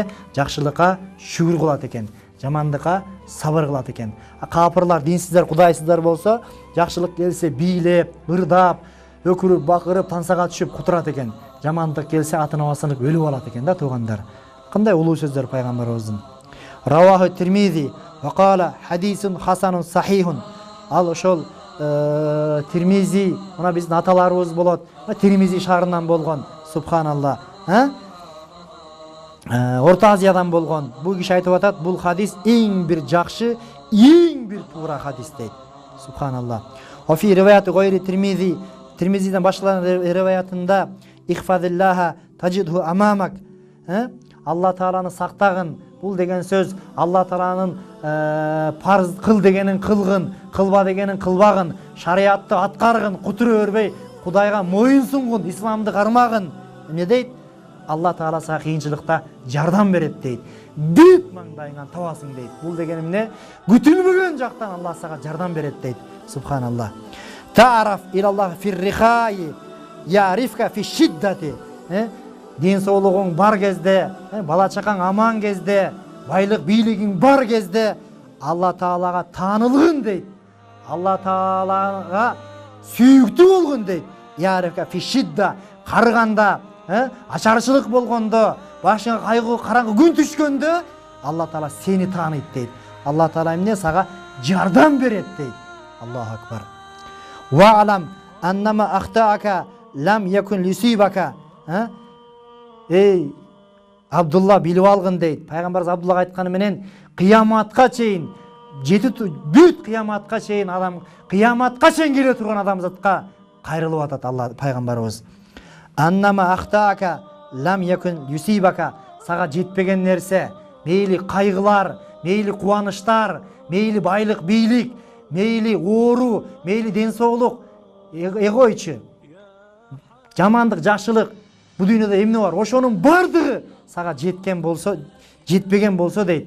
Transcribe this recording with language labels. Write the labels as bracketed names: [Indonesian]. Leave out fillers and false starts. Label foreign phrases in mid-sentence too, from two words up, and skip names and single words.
[Kyrgyz] Жакшылыкка шүгүр кылат экен, жамандыкка сабыр кылат экен. Капырлар, динсиздер, кудайсыздар болсо, жакшылык келсе бийлеп, ырдап, өкүрүп, бакырып, тансага түшүп кутурат экен. Жамандык келсе атын абасынып өлүп алат экен да туугандар. Кандай улуу сөздөр пайгамбарыбыздын. [Arabic] رواه الترمذي وقال حديث حسن صحيح. [Kyrgyz] Ал ошол Тирмизи, мына биздин аталарыбыз болот. Тирмизи шаарынан болгон, субханалла. Орта Азиядан болгон. Бул киши айтып атат, бул хадис эң бир жакшы, эң бир туура хадис дейт. Субханалла. [Arabic] وفي رواية غير الترمذي, [Kyrgyz] Тирмизиден башкалар риваятында [Arabic] احفظ الله تجده أمامك. [Kyrgyz] Алла Тааланы сактагын. Бул деген сөз Алла Тааланын парыз кыл дегенин кылгын, кылба дегенин кылбагын, шариатты аткаргын, кутура бербей, Кудайга моюн сунгун, исламды кармагын. Эмне дейт? Алла Таала сага кыйынчылыкта жардам берет дейт. Бүт маңдайыңан табасың дейт. Бул деген эмне? Күтүлбөгөн жактан Алла сага жардам берет дейт. Субханалла. [Arabic] تعرف إلى الله في الرخاء يعرفك في الشدة. [Kyrgyz] Ден соолугуң бар кезде, бала чакаң аман кезде, байлык бийлигиң бар кезде Алла Таалага таанылгын дейт. Алла Таалага сүйүктүү болгон дейт. [Arabic] يعرفك في الشدة, [Kyrgyz] карыганда, ачарчылык болгондо, башыңа кайгы, караңгы күн түшкөндө Алла Таала сени тааныйт дейт. Алла Таала эмне сага жардам берет дейт. [Arabic] الله أكبر. واعلم أنما أخطأك لم يكن ليصيبك. [Kyrgyz] Эй, Абдулла билип алгын дейт. Пайгамбарыбыз Абдуллага айтканы менен кыяматка чейин, бүт кыяматка чейин адам, кыяматка чейин келе турган адамзатка кайрылып атат Алла пайгамбарыбыз. [Arabic] أنما أخطأك لم يكن يصيبك. [Kyrgyz] Сага жетпеген нерсе, мейли кайгылар, мейли кубанычтар, мейли байлык, бийлик, мейли оору, мейли ден соолук, эгойчу, жамандык, жакшылык, бу дүйнөдө эмне бар? Ошонун бардыгы сага жеткен болсо, жетпеген болсо дейт.